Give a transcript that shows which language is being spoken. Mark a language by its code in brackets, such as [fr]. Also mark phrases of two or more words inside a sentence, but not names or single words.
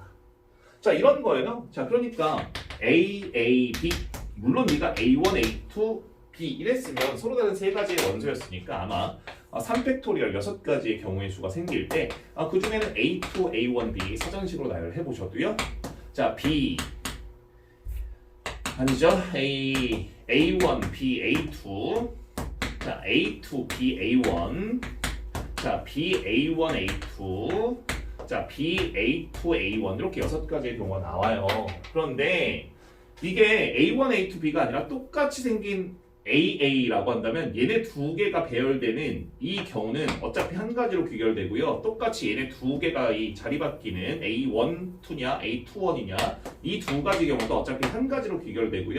[ko] 자, 이런 거예요. 자, 그러니까 A, B 물론 네가 A1, A2, B 이랬으면 서로 다른 세 가지의 원소였으니까 아마 3팩토리얼 6가지의 경우의 수가 생길 때 그 중에는 A2, A1, B 사전식으로 나열을 해보셔도요. 자, B 아니죠. A1, B, A2 자, A2, B, A1 자, B, A1, A2 자, B, A2, A1 이렇게 6가지의 경우가 나와요. 그런데 이게 A1, A2, B가 아니라 똑같이 생긴 AA라고 한다면 얘네 2개가 배열되는 이 경우는 어차피 한 가지로 귀결되고요. 똑같이 얘네 2개가 이 자리 바뀌는 A1, 2냐, A2, 1이냐 이 2가지 경우도 어차피 한 가지로 귀결되고요.